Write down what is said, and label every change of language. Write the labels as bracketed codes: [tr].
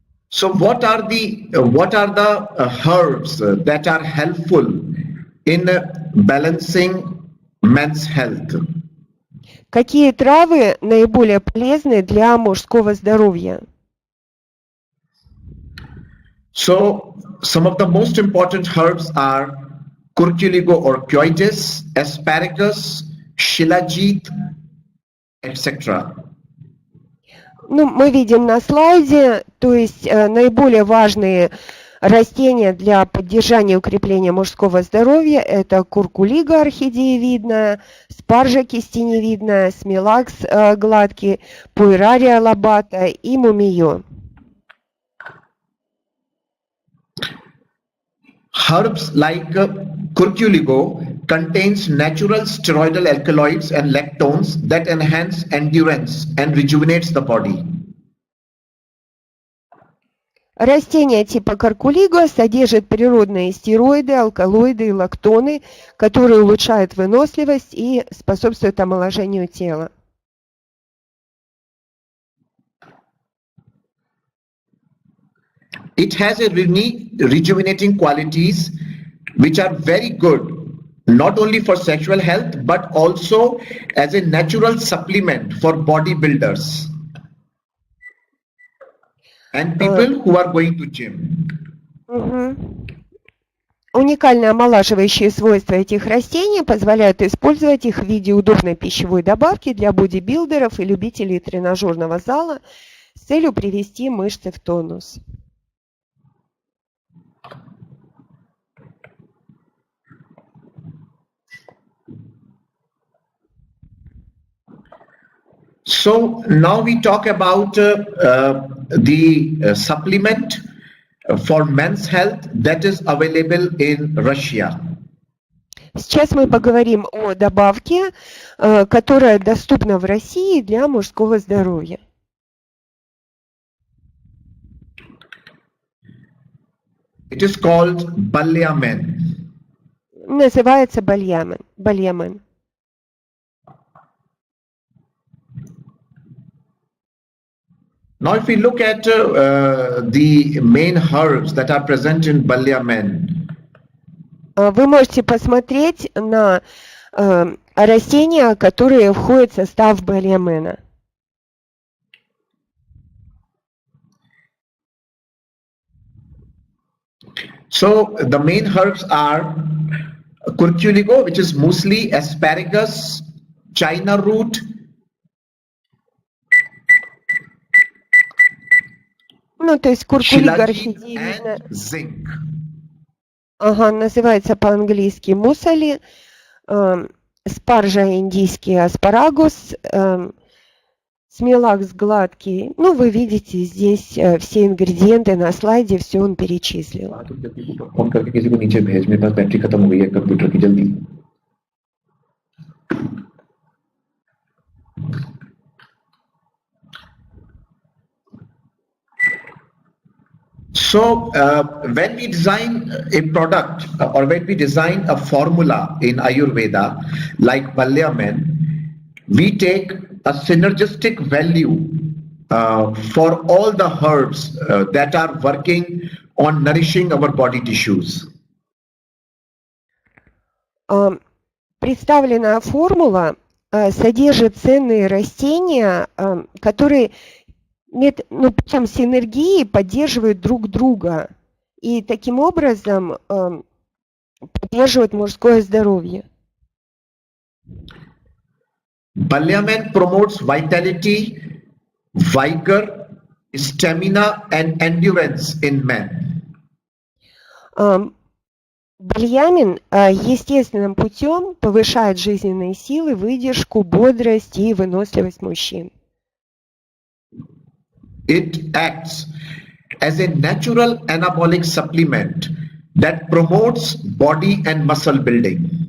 [en] So what are the herbs that are helpful in balancing men's health? [ru] Какие травы наиболее полезны для мужского здоровья? [en] So some of the most important herbs are curculigo or coitus, asparagus, shilajit, etc. [ru] Ну, мы видим на слайде, то есть наиболее важные растения для поддержания и укрепления мужского здоровья – это куркулига орхидеевидная, спаржа кистеневидная, смилакс гладкий, пуэрария лобата и мумиё. [en] Herbs like curculigo contains natural steroidal alkaloids and lactones that enhance endurance and rejuvenates the body. [ru] Растения типа каркулиго содержат природные стероиды, алкалоиды и лактоны, которые улучшают выносливость и способствуют омоложению тела. [en] It has a rejuvenating qualities which are very good not only for sexual health but also as a natural supplement for bodybuilders and people who are going to gym. [ru] Уникальные омолаживающие свойства этих растений позволяют использовать их в виде удобной пищевой добавки для бодибилдеров и любителей тренажерного зала с целью привести мышцы в тонус. [en] So now we talk about the supplement for men's health that is available in Russia. [ru] Сейчас мы поговорим о добавке, которая доступна в России для мужского здоровья. [en] It is called Balyamen. [ru] Называется бальямен. [en] Now if we look at the main herbs that are present in Balyamen, [ru] Вы можете посмотреть на растения, которые входят в состав бальямена. [en] so the main herbs are curculigo, which is muesli, asparagus, china root, [ru] Ну, то есть куркулига [en] shilajit [ru] орхидеевидная. [en] and zinc. [ru] Ага, называется по-английски мусали, спаржа индийский аспарагус, смилакс гладкий. Ну, вы видите здесь все ингредиенты на слайде, все он перечислил. [hi] Phone करके किसी को नीचे भेज, मेरे पास battery खत्म हो गई है कंप्यूटर की, जल्दी. [en] So when we design a product or when we design a formula in Ayurveda like Balyaman, we take a synergistic value for all the herbs that are working on nourishing our body tissues. [ru] Представленная формула содержит ценные растения, которые путем синергии поддерживают друг друга и таким образом поддерживают мужское здоровье. [en] Balyaman promotes vitality, vigor, stamina and endurance in men. [ru] Бальямин естественным путем повышает жизненные силы, выдержку, бодрость и выносливость мужчин. [en] It acts as a natural anabolic supplement that promotes body and muscle building.